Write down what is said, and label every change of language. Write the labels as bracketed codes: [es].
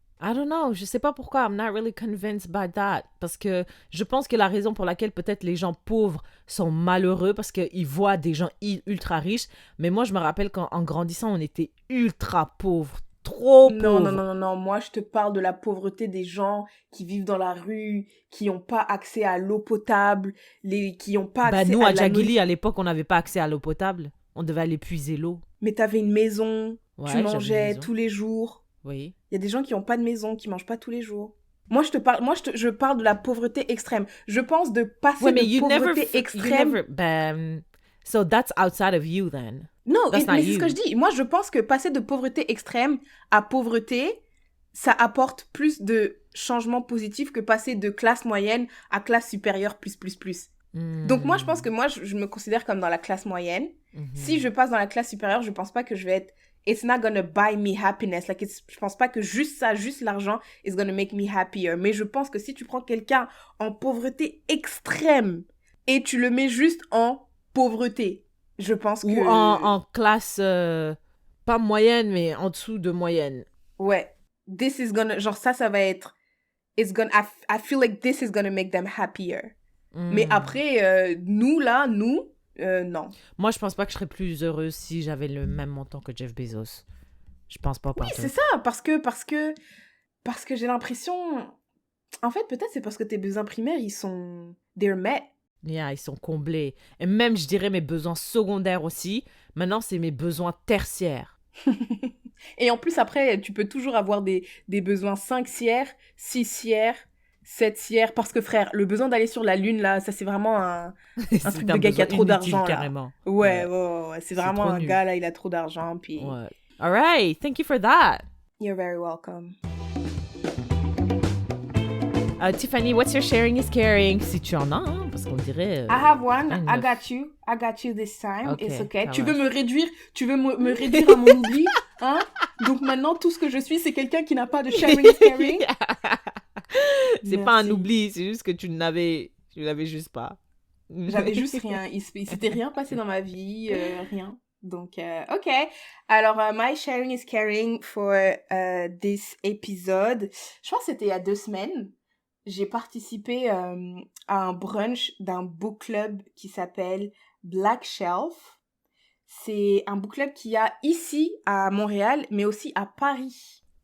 [en] I don't know, [fr] je sais pas pourquoi, [en] I'm not really convinced by that. [fr] Parce que je pense que la raison pour laquelle peut-être les gens pauvres sont malheureux, parce qu'ils voient des gens ultra riches. Mais moi, je me rappelle qu'en grandissant, on était ultra pauvres, trop pauvres. Non, moi je te parle de la pauvreté des gens qui vivent dans la rue, qui n'ont pas accès à l'eau potable, qui n'ont pas accès nous, à Djagili, à l'époque, on n'avait pas accès à l'eau potable. On devait aller puiser l'eau. Mais t'avais une maison, Ouais, tu mangeais tous les jours. Oui. Il y a des gens qui n'ont pas de maison, qui mangent pas tous les jours. Moi, je parle de la pauvreté extrême. Je pense de passer de pauvreté extrême... [en] So that's outside of you then. [fr] Non, mais c'est ce que je dis. Moi, je pense que passer de pauvreté extrême à pauvreté, ça apporte plus de changements positifs que passer de classe moyenne à classe supérieure plus. Donc moi, je pense que je me considère comme dans la classe moyenne. Si je passe dans la classe supérieure, je pense pas que je vais être... [en] It's not gonna buy me happiness. [fr] Like je pense pas que juste l'argent [en] is gonna make me happier. [fr] Mais je pense que si tu prends quelqu'un en pauvreté extrême et tu le mets juste en pauvreté, je pense que... Ou en classe, pas moyenne, mais en dessous de moyenne. [en] Ouais. This is gonna... [fr] Genre ça va être... [en] It's gonna... I feel like this is gonna make them happier. [fr] Mais après, nous, non. Moi, je pense pas que je serais plus heureuse si j'avais le même montant que Jeff Bezos. Je pense pas. Oui, c'est ça, parce que j'ai l'impression... En fait, peut-être c'est parce que tes besoins primaires, ils sont... [en] They're met. [fr] Yeah, ils sont comblés. Et même, je dirais, mes besoins secondaires aussi. Maintenant, c'est mes besoins tertiaires. Et en plus, après, tu peux toujours avoir des besoins 5 6 7 parce que frère, le besoin d'aller sur la lune là, ça c'est vraiment un truc de gars qui a trop d'argent là. Carrément. Ouais, c'est vraiment un gars là, il a trop d'argent puis. Ouais. [en] All right, thank you for that. You're very welcome. Tiffany, what's your sharing is caring? [fr] Si tu en as, hein, parce qu'on dirait. [en] I have one. I got you this time. Okay, it's okay. [fr] Tu veux me réduire à mon oubli, hein? Donc maintenant, tout ce que je suis, c'est quelqu'un qui n'a pas de sharing is caring. C'est pas un oubli, c'est juste que tu l'avais juste pas. J'avais juste rien. Il s'était rien passé dans ma vie, rien. Donc, ok. [en] Alors, my sharing is caring for this episode. [fr] Je pense que c'était il y a 2 semaines. J'ai participé à un brunch d'un book club qui s'appelle Black Shelf. C'est un book club qu'il y a ici à Montréal, mais aussi à Paris.